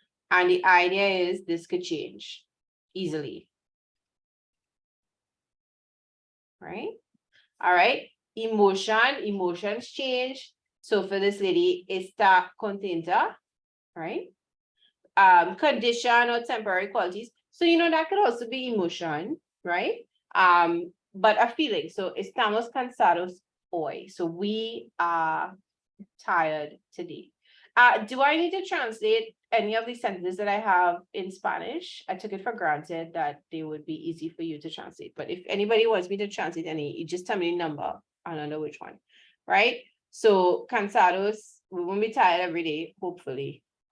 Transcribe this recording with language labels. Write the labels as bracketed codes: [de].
[en] And the idea is this could change easily, right? All right, emotions change. So for this lady, [es] está contenta, [en] right? Condition or temporary qualities. So, that could also be emotion, right? But a feeling. [es] So, estamos cansados hoy. [en] So, we are tired today. Do I need to translate any of these sentences that I have in Spanish? I took it for granted that they would be easy for you to translate. But if anybody wants me to translate any, you just tell me the number. I don't know which one, right? So, cansados, we won't be tired every day, hopefully.